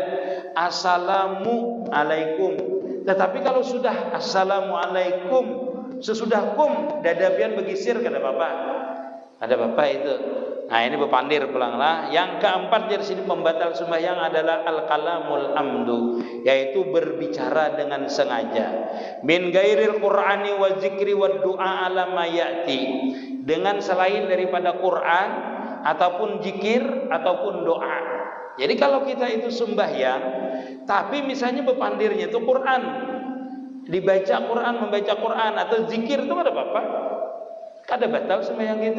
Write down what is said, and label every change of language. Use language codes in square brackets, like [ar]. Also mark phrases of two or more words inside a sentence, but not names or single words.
[ar] السلام عليكم. [bjn] Tetapi kalau sudah assalamualaikum sesudah kum dada pian bergeser kada apa-apa. [id] Ada apa itu? [bjn] Nah ini berpandir pulanglah. [id] Yang keempat dari sini pembatal sembahyang adalah [ar] الكلام العمد, [id] yaitu berbicara dengan sengaja. [ar] من غير القرآن والذكر والدعاء على ما يأتي, [id] dengan selain daripada Quran ataupun zikir ataupun doa. Jadi kalau kita itu sembahyang, tapi misalnya berpandirnya itu Quran, dibaca Quran, membaca Quran atau zikir itu ada apa-apa. [bjn] Kada batal sembahyang kita.